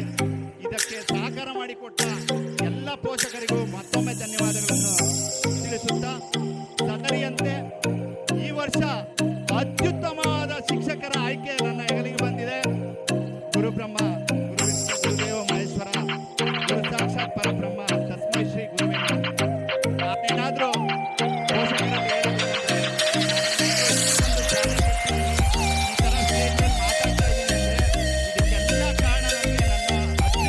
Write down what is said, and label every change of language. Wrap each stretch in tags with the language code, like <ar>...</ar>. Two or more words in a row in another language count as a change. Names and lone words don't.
<kn>ಇದಕ್ಕೆ ಸಹಕಾರ ಮಾಡಿಕೊಟ್ಟ ಎಲ್ಲ ಪೋಷಕರಿಗೂ ಮತ್ತೊಮ್ಮೆ ಧನ್ಯವಾದಗಳನ್ನು ತಿಳಿಸುತ್ತಾ, ಸದರಿಯಂತೆ ಈ ವರ್ಷ ಅತ್ಯುತ್ತಮವಾದ ಶಿಕ್ಷಕರ ಆಯ್ಕೆ ನನ್ನ ಹೆಗಲಿಗೆ ಬಂದಿದೆ.</kn> <sa>ಗುರುಬ್ರಹ್ಮ, ಗುರು ವಿಷ್ಣು, ಗುರುದೇವ ಮಹೇಶ್ವರ, ಗುರು ಸಾಕ್ಷಾತ್ ಪರಬ್ರಹ್ಮ, ತಸ್ಮೈ ಶ್ರೀ ಗುರುವೇ ನಮಃ.</sa> <kn>ನಾನೇನಾದ್ರೂ ಪೋಷಕರಲ್ಲಿ ಹೇಳೋದೇನೆಂದ್ರೆ, ಈ ಥರ ಸ್ಟೇಜ್ ಮೇಲೆ ಮಾತಾಡ್ತಾ ಇದ್ದೀನಿ ಅಂದರೆ ಇದಕ್ಕೆಲ್ಲ ಕಾರಣ ನನಗೆ ನನ್ನ</kn>